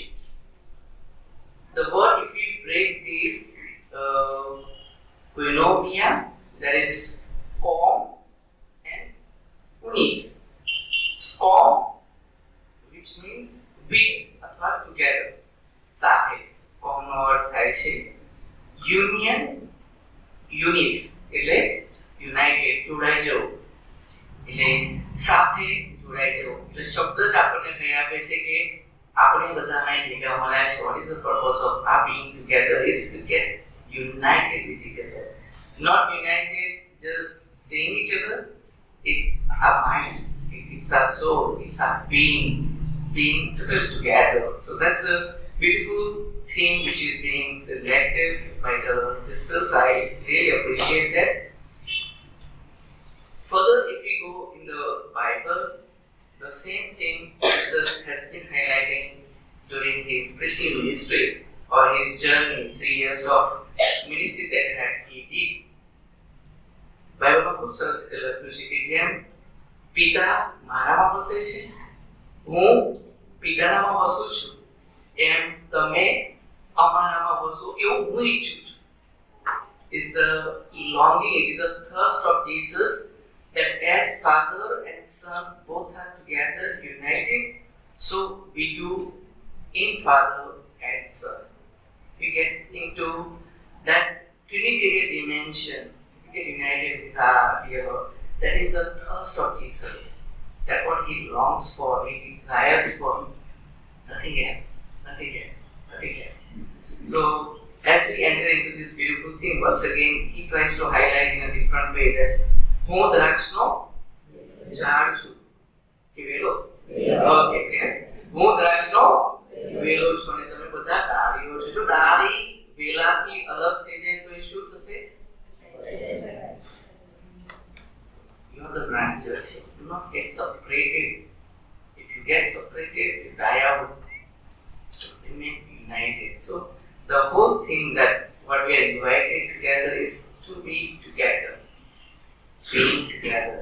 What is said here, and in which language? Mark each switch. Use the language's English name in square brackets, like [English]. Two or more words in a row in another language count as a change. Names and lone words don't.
[English] The word, if we break this koinonia, that is kom and unis. Kom, which means with અથવા together, [Gujarati] સાથે. kom નો અર્થ થાય છે union, unis એટલે united, જોડાઈ જવું, એટલે સાથે જોડાઈ જવું. એટલે શબ્દ જ આપણને કહી આપે છે કે આપણે બધા અહીં ભેગા મળ્યા છે. [English] What is the purpose of our being together is to get united with each other. Not united just seeing each other, it's our mind, it's our soul, it's our being together. So that's a beautiful theme which is being selected by the sisters. I really appreciate that. Further, if we go in the Bible, the same thing Jesus has been highlighting during his preaching ministry or his journey, 3 years of ministry that he did. [Gujarati] બાઇબલમાં ખૂબ સરસ રીતે લખ્યું છે કે જેમ પિતા મારામાં વસે છે, હું પિતાનામાં વસું છું, એમ તમે અમારામાં વસો એવું હું ઈચ્છું છું. [English] Is the longing, it is the thirst of Jesus that as Father and Son both are together united, so we do in Father and Son. We get into that Trinitarian dimension. We get united with our dear Lord. That is the thirst of Jesus. That's what he longs for, he desires for. Nothing else, nothing else, nothing else. So, as we enter into this beautiful thing, once again, he tries to highlight in a different way that [Gujarati] હું દ્રાક્ષનો ઝાડ છું કે વેલો? ઓકે, હું દ્રાક્ષનો વેલો છું અને તમે બધા ડાળીઓ છો. જો ડાળી વેલાથી અલગ થઈ જાય તો એ શું થશે? [English] You are the branches. Do not get separated. If you get separated, you die out. Remain united. So the whole thing that what we are invited together is to be together, being together.